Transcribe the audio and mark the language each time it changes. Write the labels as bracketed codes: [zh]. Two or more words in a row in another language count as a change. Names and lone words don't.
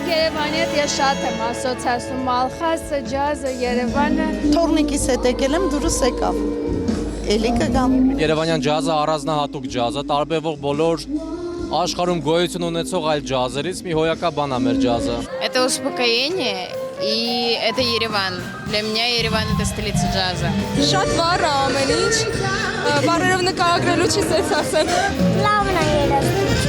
[hy] Երևանի հետ ես շատ եմ ասոցիացնում, Մալխասը, ջազը, Երևանը։ Թորնիկիս հետ եկել եմ, դուրս եկավ։ Էլի կգամ։ Երևանյան ջազը առանձնահատուկ ջազ է, տարբերվող բոլոր աշխարհում գոյություն ունեցող այլ ջազերից մի հոյակա բան է մեր ջազը։ [ru] Это успокоение, и это Ереван. Для меня Ереван это столица ջազը։ [hy] Շատ վառ է ամեն ինչ, բառերով նկարագրելու չի սենց ասեմ։ Լավն է երազում։